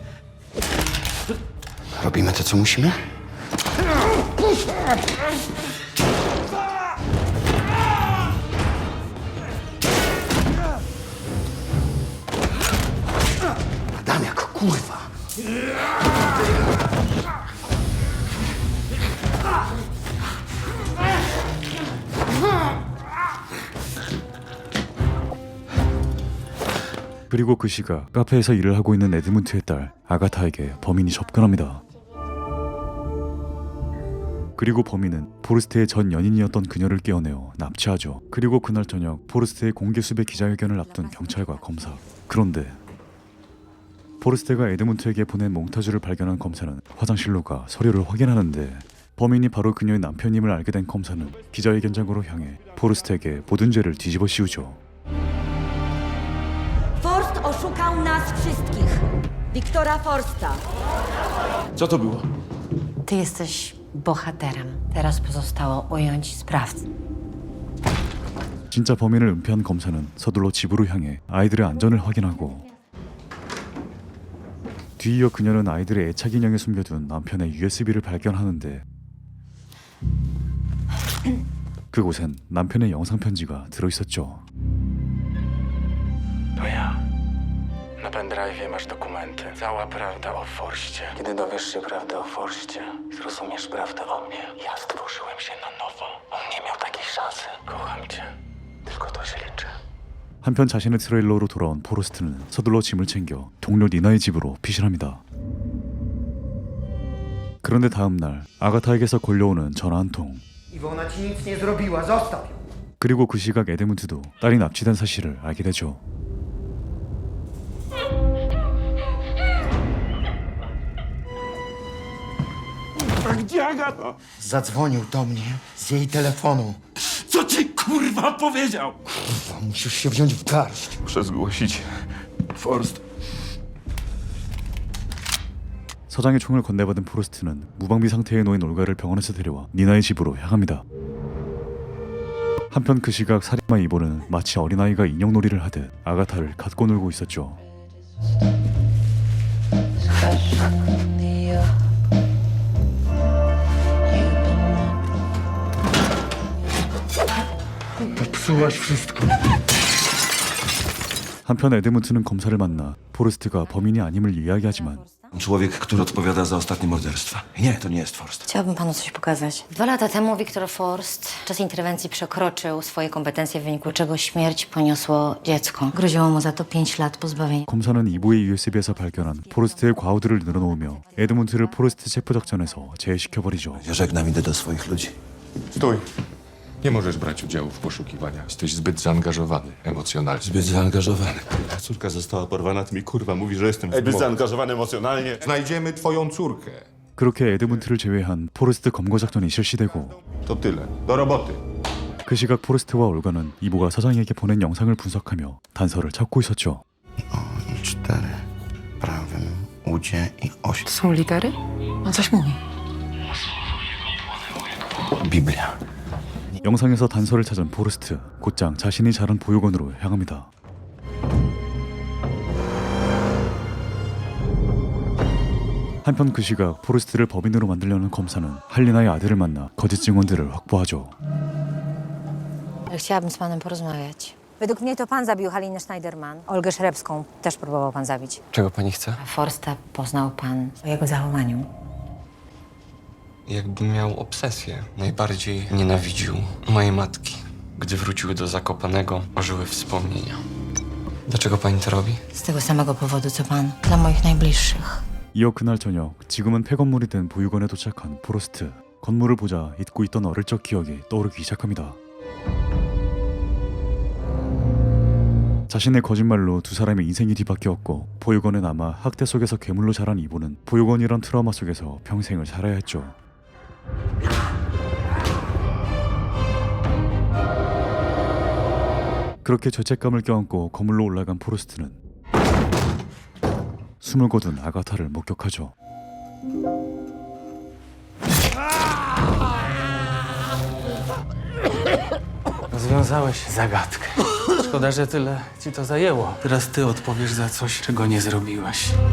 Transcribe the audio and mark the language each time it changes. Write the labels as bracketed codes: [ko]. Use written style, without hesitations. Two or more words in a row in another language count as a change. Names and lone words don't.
[pl] Robimy to, co musimy? Adamiak, kurwa! [ko] 그리고 그 시각 카페에서 일을 하고 있는 에드문트의 딸 아가타에게 범인이 접근합니다. 그리고 범인은 포레스트의 전 연인이었던 그녀를 깨어내어 납치하죠. 그리고 그날 저녁 포레스트의 공개 수배 기자회견을 앞둔 경찰과 검사. 그런데 포레스트가 에드문트에게 보낸 몽타주를 발견한 검사는 화장실로 가 서류를 확인하는데 범인이 바로 그녀의 남편임을 알게 된 검사는 기자회견장으로 향해 포레스트에게 모든 죄를 뒤집어 씌우죠. [pl] Forst oszukał nas wszystkich. Wiktora Forsta. Co to było? Ty jesteś bohaterem. Teraz pozostało ująć sprawcę. [ko] 진짜 범인을 은폐한 검사는 서둘러 집으로 향해 아이들의 안전을 확인하고 뒤이어 그녀는 아이들의 애착 인형에 숨겨둔 남편의 USB를 발견하는데 그곳엔 남편의 영상 편지가 들어있었죠. [pl] To ja. Na pendrive'ie masz dokumenty. Cała prawda o Forście. Kiedy dowiesz się prawdy o Forście, zrozumiesz prawdę o mnie. Ja stworzyłem się na nowo. On nie miał takiej szansy. Kocham cię. tylko to się liczy. [ko] 한편 자신의 트레일러로 돌아온 포레스트는 서둘러 짐을 챙겨 동료 니나의 집으로 피신합니다. 그런데 다음 날 아가타에게서 걸려오는 전화 한 통. [pl] Iwona ci nic nie zrobiła, zostaw ją. [ko] 그리고 그 시각 에드문트도 딸이 납치된 사실을 알게 되죠. [pl] A gdzie Agata? Zadzwonił do mnie z jej telefonu. Co ci kurwa powiedział? Kurwa, musisz się wziąć w garść. Muszę zgłosić. Forst. [ko] 서장의 총을 건네받은 포레스트는 무방비 상태에 놓인 올가를 병원에서 데려와 니나의 집으로 향합니다. 한편 그 시각 살인마 이보는 마치 어린아이가 인형놀이를 하듯 아가타를 갖고 놀고 있었죠. 한편 에드문트는 검사를 만나 포레스트가 범인이 아님을 이야기하지만 [pl] Człowiek, który odpowiada za ostatnie morderstwa. Nie, to nie jest Forst. Chciałabym panu coś pokazać. 2 lata temu Wiktor Forst w czas interwencji przekroczył swoje kompetencje, w wyniku czego śmierć poniosło dziecko. Groziło mu za to 5 lat pozbawienia. [ko] 검사는 이보의 USB에서 발견한 포레스트의 과오들을 늘어놓으며 에드문트를 포레스트 체포 작전에서 제외시켜버리죠. [pl] Żegnam, idę do swoich ludzi. Stój. Nie możesz brać udziału w poszukiwaniach. Jesteś zbyt zaangażowany emocjonalnie. Zbyt zaangażowany. Córka została porwana, ty mi kurwa mówi, że jestem zbyt zaangażowany emocjonalnie. Znajdziemy twoją córkę. [ko] 그렇게 에드문트를 제외한 포레스트 검거 작전이 실시되고 [pl] To tyle. Do roboty. [ko] 그 시각 포레스트와 올가는 이보가 서장에게 보낸 영상을 분석하며 단서를 찾고 있었죠. [pl] 4 w prawym udzie i 8. Są litery? On coś mówi. Biblia. [ko] 영상에서 단서를 찾은 포레스트, 곧장 자신이 자란 보육원으로 향합니다. 한편 그 시각 포레스트를 법인으로 만들려는 검사는 할리나의 아들을 만나 거짓 증언들을 확보하죠. [pl] Chciałabym z panem porozmawiać. Według mnie to pan zabił Halinę Schneiderman. Olgę Szrebską też próbował pan zabić. Czego pani chce? Forsta poznał pan po jego zachowaniu. Jakby miał obsesję. Najbardziej nienawidził mojej matki. Gdy wróciły do Zakopanego, ożyły wspomnienia. Dlaczego pani to robi? Z tego samego powodu, co pan. Dla moich najbliższych. [ko] 이어 그날 저녁 지금은 폐건물이 된 보육원에 도착한 포레스트. 건물을 보자 잊고 있던 어릴 적 기억이 떠오르기 시작합니다. 자신의 거짓말로 두 사람의 인생이 뒤바뀌었고 보육원에 남아 학대 속에서 괴물로 자란 이보는 보육원이란 트라우마 속에서 평생을 살아야 했죠. 그렇게 죄책감을 껴안고 거물로 올라간 포레스트는 숨을 거둔 아가타를 목격하죠. [pl] Rozwiązałeś zagadkę. Szkoda, że tyle ci to zajęło. Teraz ty odpowiesz za coś, czego nie zrobiłeś.